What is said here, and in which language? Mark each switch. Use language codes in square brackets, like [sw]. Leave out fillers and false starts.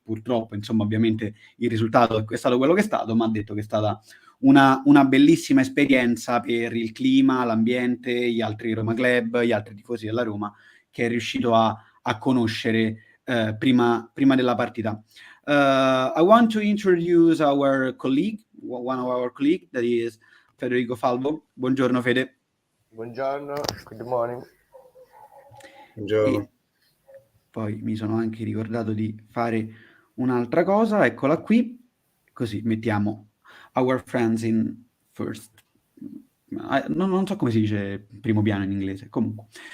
[it] Purtroppo, insomma, ovviamente il risultato è stato quello che è stato, ma ha detto che è stata una bellissima esperienza per il clima, l'ambiente, gli altri Roma Club, gli altri tifosi della Roma, che è riuscito a conoscere prima della partita. [en] I want to introduce our colleague, one of our colleagues, that is Federico Falvo. [it] Buongiorno Fede. Buongiorno, [en] good morning. [it] Buongiorno. E poi mi sono anche ricordato di fare un'altra cosa, eccola qui, così mettiamo [en] our friends in first. [it] Non so come si dice primo piano in inglese, comunque.